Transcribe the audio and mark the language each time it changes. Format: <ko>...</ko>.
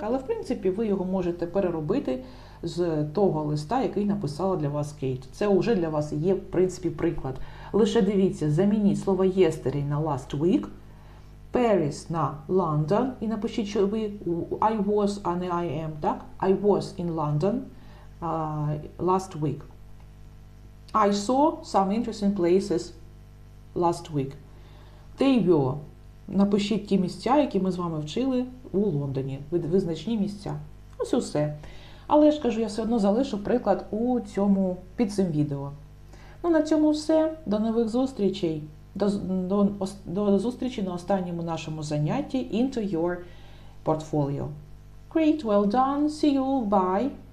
<uk>Але, в принципі, ви його можете переробити з того листа, який написала для вас Кейт. Це вже для вас є, в принципі, приклад. Лише дивіться, замініть слово yesterday на last week, Paris на London, і напишіть, що ви</uk> <en>I was,</en> <uk>а не</uk> <en>I am,</en> <uk>так?</uk> <en>I was in London last week. I saw some interesting places last week. They were.</en> <uk>Напишіть ті місця, які ми з вами вчили у Лондоні. Визначні місця. Ось і все. Але я ж кажу, я все одно залишу приклад під цим відео. Ну, на цьому все. До нових зустрічей. До зустрічі на останньому нашому занятті Into Your Portfolio.</uk> <en>Great, well done. See you. Bye.</en>